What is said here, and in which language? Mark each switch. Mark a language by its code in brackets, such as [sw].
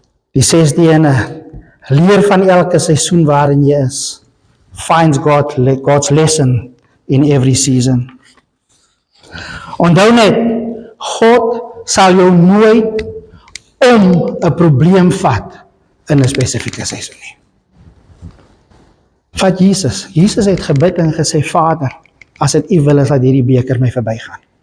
[af] Die 6de ene, leer van elke seisoen waarin jy is. [en] Finds God's lesson in every season. [af] Onthou net, God sal jou nooit om 'n probleem vat in 'n spesifieke seisoen nie. Vat Jesus. Jesus het gebid en gesê, Vader, as dit U wil is, laat hierdie beker my verbygaan.